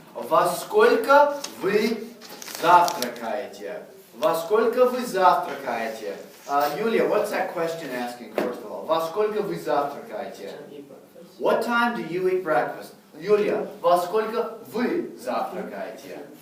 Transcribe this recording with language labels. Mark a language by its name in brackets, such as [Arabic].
[Russian] Во сколько вы завтракаете? Во сколько вы завтракаете? [English] Yulia, what's that question asking, first of all? [Russian] Во сколько вы завтракаете? [English] What time do you eat breakfast? [Russian] Yulia, во сколько вы завтракаете?